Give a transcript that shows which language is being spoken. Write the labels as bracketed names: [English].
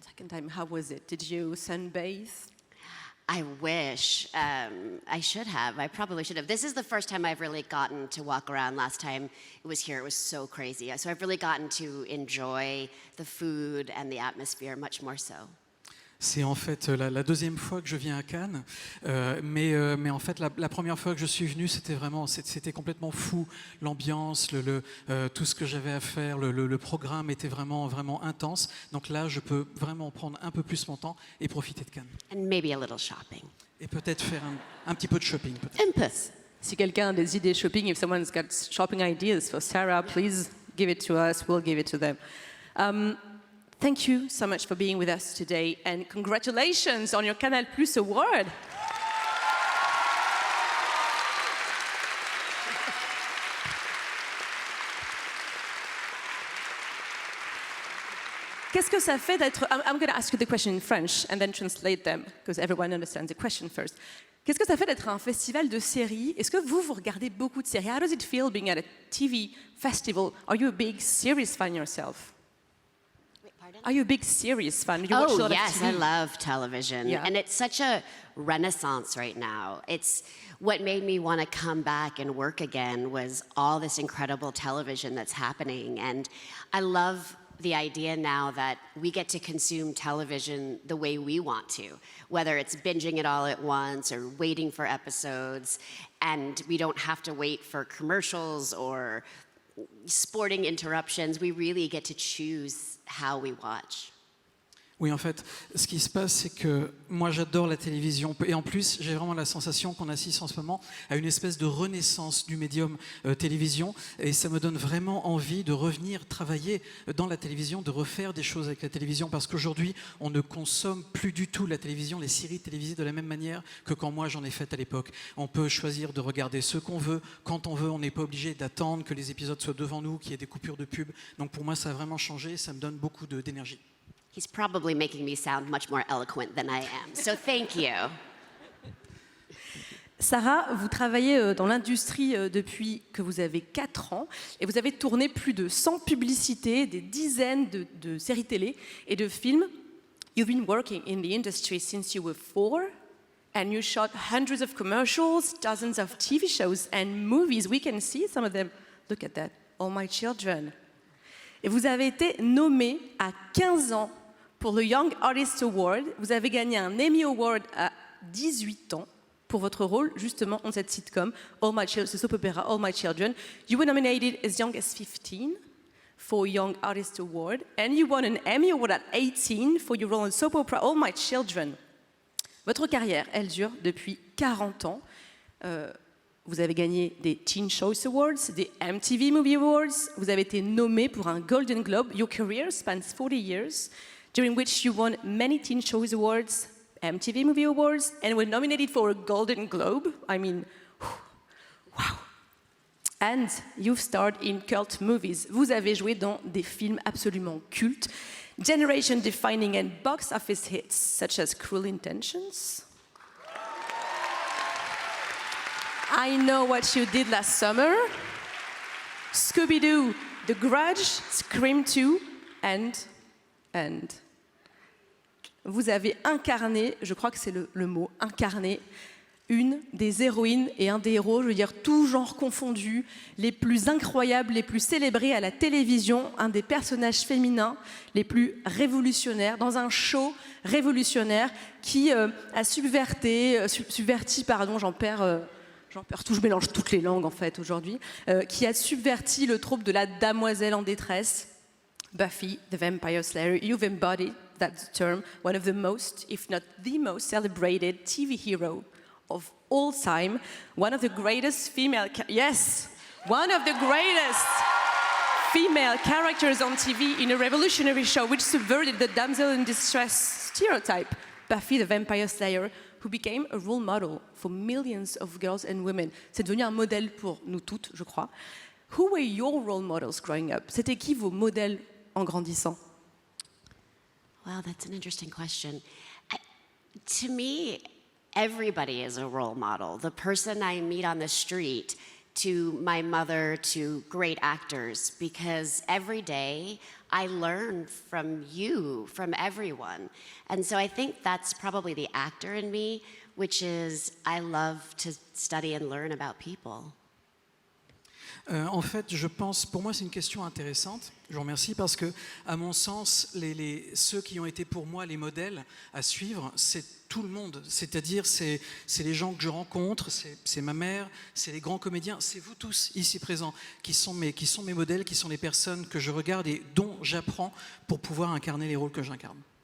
[English] Second time, how was it? Did you sunbathe? I wish. I should have. I probably should have. This is the first time I've really gotten to walk around. Last time it was here, it was so crazy. So I've really gotten to enjoy the food and the atmosphere much more so. [French] C'est en fait la deuxième fois que je viens à Cannes, mais en fait la première fois que je suis venu, c'était complètement fou. L'ambiance, tout ce que j'avais à faire, le programme était vraiment intense. Donc là, je peux vraiment prendre un peu plus mon temps et profiter de Cannes. [English] And maybe a little shopping. [French] Et peut-être faire un petit peu de shopping. Impus. Si quelqu'un a des idées shopping, [English] if someone's got shopping ideas for Sarah, please give it to us. We'll give it to them. Thank you so much for being with us today, and congratulations on your Canal Plus award. [French] Qu'est-ce que ça fait d'être... [English] I'm going to ask you the question in French and then translate them, because everyone understands the question first. [French] Qu'est-ce que ça fait d'être à un festival de séries? Est-ce que vous regardez beaucoup de séries? [English] How does it feel being at a TV festival? Are you a big series fan yourself? Are you a big series fan? You watch a lot yes, of I TV? love television. Yeah. And it's such a renaissance right now. It's what made me want to come back and work again was all this incredible television that's happening. And I love the idea now that we get to consume television the way we want to, whether it's binging it all at once or waiting for episodes, and we don't have to wait for commercials or sporting interruptions. We really get to choose how we watch. [French] Oui, en fait, ce qui se passe, c'est que moi, j'adore la télévision. Et en plus, j'ai vraiment la sensation qu'on assiste en ce moment à une espèce de renaissance du médium télévision. Et ça me donne vraiment envie de revenir travailler dans la télévision, de refaire des choses avec la télévision. Parce qu'aujourd'hui, on ne consomme plus du tout la télévision, les séries télévisées de la même manière que quand moi, j'en ai fait à l'époque. On peut choisir de regarder ce qu'on veut, quand on veut. On n'est pas obligé d'attendre que les épisodes soient devant nous, qu'il y ait des coupures de pub. Donc pour moi, ça a vraiment changé. Ça me donne beaucoup d'énergie. [English] He's probably making me sound much more eloquent than I am. So thank you. [French] Sarah, vous travaillez dans l'industrie depuis que vous avez 4 ans et vous avez tourné plus de 100 publicités, des dizaines de séries télé et de films. [English] You've been working in the industry since you were 4 and you shot hundreds of commercials, dozens of TV shows and movies. We can see some of them. Look at that, All My Children. [French] Et vous avez été nommé à 15 ans pour le Young Artist Award. Vous avez gagné un Emmy Award à 18 ans pour votre rôle justement dans cette sitcom, All My Children, ce soap opera All My Children. [English] You were nominated as young as 15 for Young Artist Award, and you won an Emmy Award at 18 for your role in soap opera All My Children. [French] Votre carrière, elle dure depuis 40 ans. Vous avez gagné des Teen Choice Awards, des MTV Movie Awards. Vous avez été nommé pour un Golden Globe. [English] Your career spans 40 years, during which you won many Teen Choice Awards, MTV Movie Awards, and were nominated for a Golden Globe. I mean, wow. And you've starred in cult movies. [French] Vous avez joué dans des films absolument cultes, [English] generation-defining and box office hits, such as [French] Cruel Intentions, I Know What You Did Last Summer, Scooby-Doo, The Grudge, Scream 2, and... Vous avez incarné, je crois que c'est le mot, incarné, une des héroïnes et un des héros, je veux dire, tous genres confondus, les plus incroyables, les plus célébrés à la télévision, un des personnages féminins les plus révolutionnaires, dans un show révolutionnaire qui a subverti, j'en perds tout, je mélange toutes les langues en fait aujourd'hui, qui a subverti le trope de la damoiselle en détresse. [English] Buffy, the Vampire Slayer, you've embodied that term, one of the most, if not the most celebrated TV hero of all time, one of the greatest female, one of the greatest female characters on TV in a revolutionary show which subverted the damsel in distress stereotype, Buffy the Vampire Slayer, who became a role model for millions of girls and women. [French] C'est devenu un modèle pour nous toutes, je crois. [English] Who were your role models growing up? [French] C'était qui vos modèles en grandissant? [English] Wow, that's an interesting question. To me, everybody is a role model. The person I meet on the street, to my mother, to great actors, because every day I learn from you, from everyone. And so I think that's probably the actor in me, which is I love to study and learn about people. [French] En fait, je pense, pour moi, c'est une question intéressante. Je vous remercie parce que, à mon sens, ceux qui ont été pour moi les modèles à suivre, c'est tout le monde. C'est-à-dire, c'est les gens que je rencontre, c'est ma mère, c'est les grands comédiens, c'est vous tous ici présents qui sont mes modèles, qui sont les personnes que je regarde et dont j'apprends pour pouvoir incarner les rôles que j'incarne.